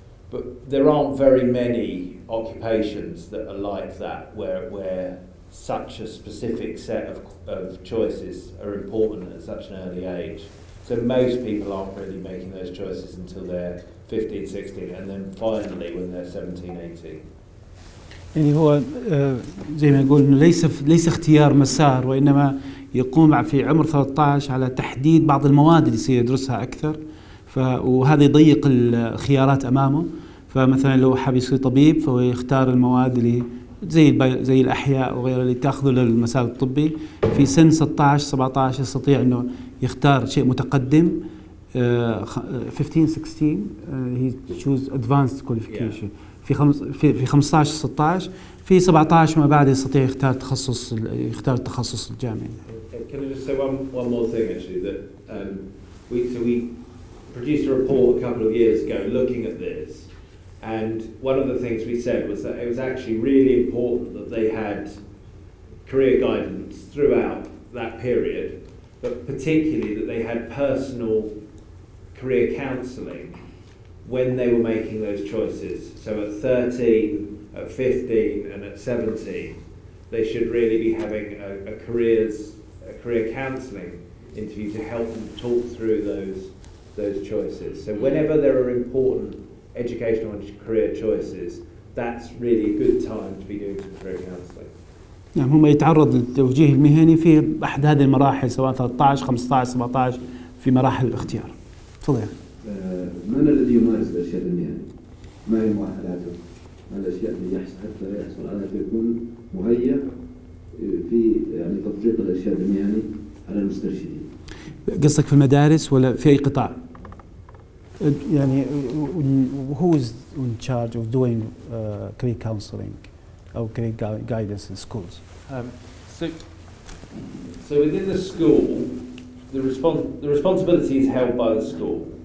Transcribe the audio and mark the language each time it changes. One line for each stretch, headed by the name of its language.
English: But there aren't very many occupations that are like that, where such a specific set of choices are important at such an early age. So most people aren't really making those choices until they're 15, 16, and then finally when they're 17, 18.
Arabic: يعني هو زي ما يقول ليس اختيار مسار، وإنما يقوم في عمر 13 على تحديد بعض المواد اللي يصير يدرسها أكثر، وهذا يضيق الخيارات أمامه. فمثلا لو حاب يصير طبيب فهو يختار المواد اللي زي الأحياء وغيرها اللي تأخذه للمسار الطبي. في سن 16 17 يستطيع إنه يختار شيء متقدم.
English: 15 16 he choose advanced qualification.
Arabic: في 15 16 في 17 ما بعد يستطيع يختار التخصص الجامعي.
English: Can I just say one more thing actually, that we produced a report a couple of years ago looking at this, and one of the things we said was that it was actually really important that they had career guidance throughout that period, but particularly that they had personal career counselling when they were making those choices. So at 13, at 15 and at 17, they should really be having a career counselling interview to help them talk through those choices. So whenever there are important educational and career choices, that's really a good time to be doing some career counselling.
Arabic: نعم، هم يتعرض للتوجيه المهني في أحد هذه المراحل، سواء 13 15 17 في مراحل الاختيار. تفضل. من الذي يمارس الإرشاد المهني؟ ما هي مؤهلاته؟ ما الأشياء اللي حتى يحصل على يكون مهيأ في يعني تطبيق الإرشاد المهني على المسترشدين؟ قصدك في المدارس ولا في أي قطاع؟ يعني
English: who is in charge of doing career counseling or career guidance in schools? So within the school, the responsibility is held by the school.